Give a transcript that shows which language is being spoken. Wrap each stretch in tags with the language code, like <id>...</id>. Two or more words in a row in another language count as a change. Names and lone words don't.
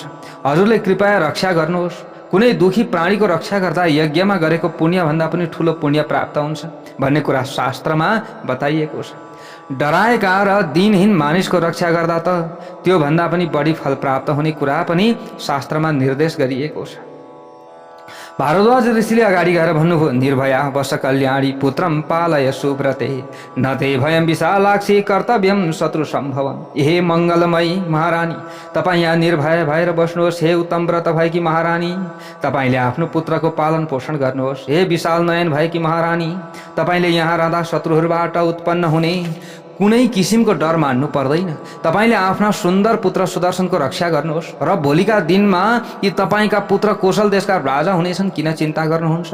<ne>हजुरले कृपया रक्षा गर्नुहोस्। कुनै दुखी प्राणीको रक्षा गर्दा यज्ञमा गरेको पुण्यभन्दा पनि ठुलो पुण्य प्राप्त हुन्छ भन्ने कुरा शास्त्रमा बताइएको छ। डराएका र दिनहीन मानिसको रक्षा गर्दा त त्योभन्दा पनि बढी फल प्राप्त हुने कुरा पनि शास्त्रमा निर्देश गरिएको छ। भारद्वाज ऋषिले अगाडि गएर भन्नुभयो,</ne> <sa>निर्भया वश कल्याणी पुत्रम पालय सुव्रते न ते भयम विशालाक्षी कर्तव्यम शत्रु सम्भवम।</sa> <ne>हे मङ्गलमयी महारानी, तपाईँ यहाँ निर्भय भएर बस्नुहोस्। हे उत्तम व्रत भएकी महारानी, तपाईँले आफ्नो पुत्रको पालन पोषण गर्नुहोस्। हे विशाल नयन भएकी महारानी, तपाईँले यहाँ रहँदा शत्रुहरूबाट उत्पन्न हुने कुनै किसिमको डर मान्नु पर्दैन। तपाईँले आफ्ना सुन्दर पुत्र सुदर्शनको रक्षा गर्नुहोस् र भोलिका दिनमा यी तपाईँका पुत्र कौशल देशका राजा हुनेछन्, किन चिन्ता गर्नुहुन्छ?</ne>